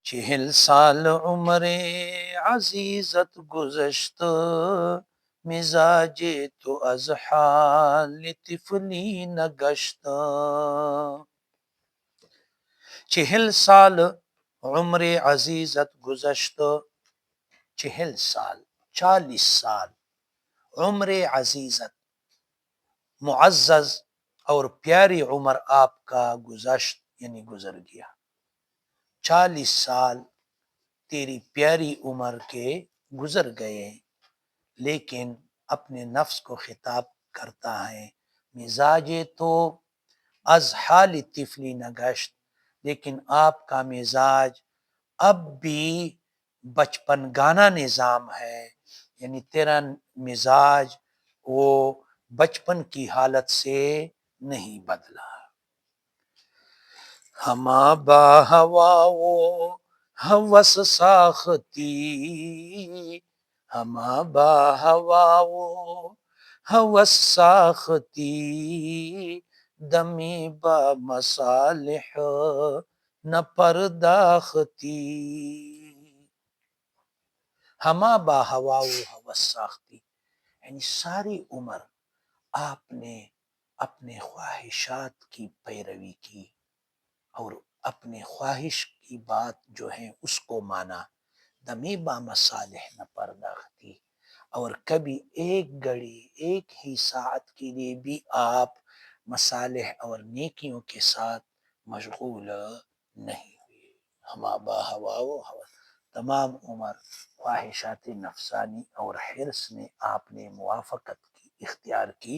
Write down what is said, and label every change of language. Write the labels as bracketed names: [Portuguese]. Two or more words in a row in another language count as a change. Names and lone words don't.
[Persian] 40 سال عمر عزیزت گذشت، مزاج تو از حال طفلی نگشت. 40 سال عمر عزیزت گزشت. 40 سال، 40 سال عمر عزیزت، [Urdu] معزز اور پیاری عمر آپ کا گزشت یعنی گزر گیا. 40 سال تیری پیاری عمر کے گزر گئے، لیکن اپنے نفس کو خطاب کرتا ہے. [Persian] مزاج تو از حال طفلی نگشت، [Urdu] لیکن آپ کا مزاج اب بھی بچپن گانا نظام ہے، یعنی تیرا مزاج وہ بچپن کی حالت سے نہیں بدلا. [Persian] ہما با ہوا وہ ہوس ساختی، ہما با ہوا وہ ہوس ساختی، دمی با مصالح نہ پرداختی. ہما با ہوا و ہوس ساختی [Urdu] یعنی ساری عمر آپ نے اپنے خواہشات کی پیروی کی اور اپنے خواہش کی بات جو ہے اس کو مانا. [Persian] دمی با مصالح نہ پرداختی، [Urdu] اور کبھی ایک گھڑی ایک ہی ساعت کے لیے بھی آپ مصالح اور نیکیوں کے ساتھ مشغول نہیں ہوئے. [Persian] ہما با ہوا و ہوا، [Urdu] تمام عمر خواہشات نفسانی اور حرص نے آپ نے موافقت کی، اختیار کی.